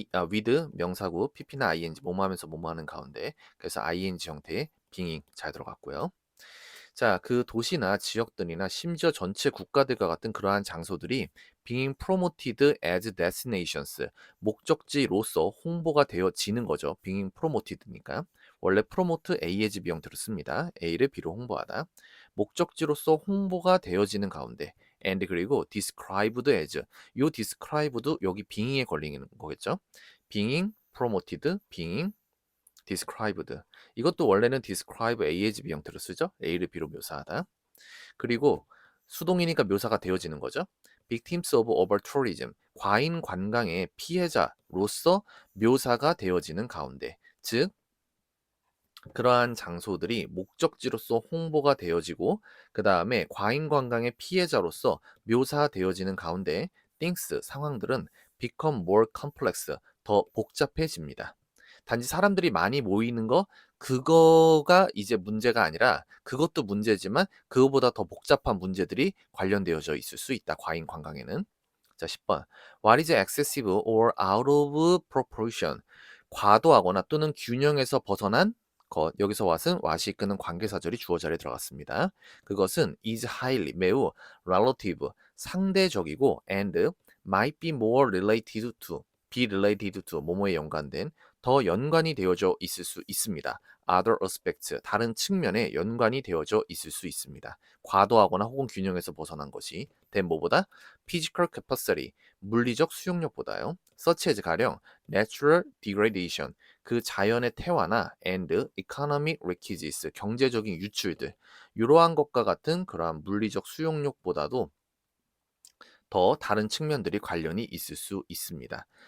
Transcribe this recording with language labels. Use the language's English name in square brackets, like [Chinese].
[Korean] with 명사구 pp나 ing 뭐뭐 하면서 뭐뭐 하는 가운데 그래서 ing 형태의 being 잘 들어갔고요. 자, 그 도시나 지역들이나 심지어 전체 국가들과 같은 그러한 장소들이 [English] being promoted as destinations, [Korean] 목적지로서 홍보가 되어지는 거죠. [English] being promoted [Korean] 니까. 원래 [English] promote A as B [Korean] 형태로 씁니다. A를 B로 홍보하다. 목적지로서 홍보가 되어지는 가운데 and 그리고 [English] described as, [Korean] 요 described 여기 being에 걸리는 거겠죠. [English] being promoted, being described. [Korean] 이것도 원래는 [English] describe A as B [Korean] 형태로 쓰죠. A를 B로 묘사하다. 그리고 수동이니까 묘사가 되어지는 거죠. [English] victims of over-tourism, [Korean] 과잉 관광의 피해자로서 묘사가 되어지는 가운데, 즉 그러한 장소들이 목적지로서 홍보가 되어지고 그 다음에 과잉 관광의 피해자로서 묘사되어지는 가운데 things, 상황들은 [English] become more complex, [Korean] 더 복잡해집니다. 단지 사람들이 많이 모이는 거 그거가 이제 문제가 아니라 그것도 문제지만 그거보다 더 복잡한 문제들이 관련되어져 있을 수 있다. 과잉 관광에는. 자, 10번. [English] What is excessive or out of proportion? [Korean] 과도하거나 또는 균형에서 벗어난 것. 여기서 what이 이끄는 관계사절이 주어 자리에 들어갔습니다. 그것은 [English] is highly, [Korean] 매우 [English] relative, [Korean] 상대적이고 [English] and might be more related to, be related to, [Korean] 뭐뭐에 연관된, 더 연관이 되어져 있을 수 있습니다. [English] other aspects, [Korean] 다른 측면에 연관이 되어져 있을 수 있습니다. 과도하거나 혹은 균형에서 벗어난 것이 된 뭐보다 [English] physical capacity, [Korean] 물리적 수용력보다요. such as 가령 [English] natural degradation, [Korean] 그 자연의 태화나 [English] and economic requisites, [Korean] 경제적인 유출들, 이러한 것과 같은 그러한 물리적 수용력보다도 더 다른 측면들이 관련이 있을 수 있습니다.